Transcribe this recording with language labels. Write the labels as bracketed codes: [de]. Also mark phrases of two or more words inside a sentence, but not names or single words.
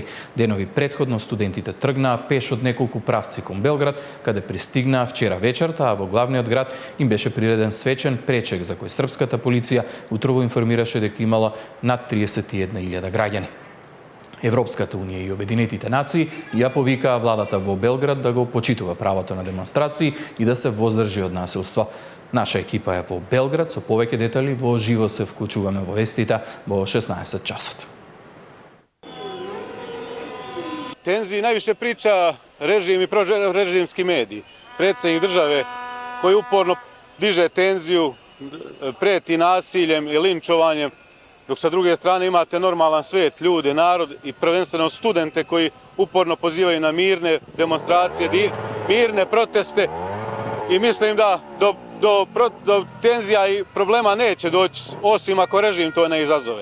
[mk] Денови предходно студентите тргнаа пеш од неколку правци кон Белград, каде пристигнаа вчера вечерта, а во главниот град им беше приреден свечен пречек за кој српската полиција утрово информираше дека имало над 31.000 граѓани. Европската унија и Обединетите нации ја повикаа владата во Белград да го почитува правото на демонстрации и да се воздржи од насилство. Наша екипа е во Белград со повеќе детали, во живо се вклучуваме во вестите во 16 часот. [sr] Tenziji najviše priča režim i prorežimski mediji. Predsjednik države koji uporno diže tenziju, preti nasiljem i linčovanjem, dok sa druge strane imate normalan svet, ljude, narod i prvenstveno studente koji uporno pozivaju na mirne demonstracije, mirne proteste i mislim da do tenzija i problema neće doći, osim ako režim to ne izazove.